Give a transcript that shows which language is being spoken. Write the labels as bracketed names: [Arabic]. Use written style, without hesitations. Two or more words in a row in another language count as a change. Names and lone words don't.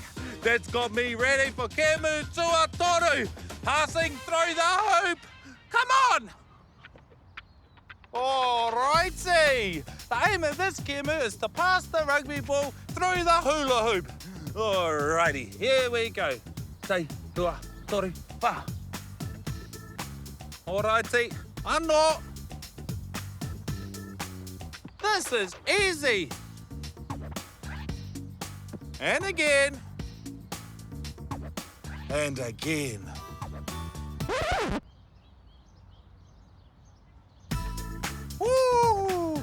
[English] That's got me ready for [Māori] Kemu Tuatoru. [English] Passing through the hoop. Come on. All righty. The aim of this Kemu is to pass the rugby ball through the hula hoop. All righty, here we go. [Māori] Te, tua, toru, pa. [English] All righty, anō. This is easy. And again. And again. Woo!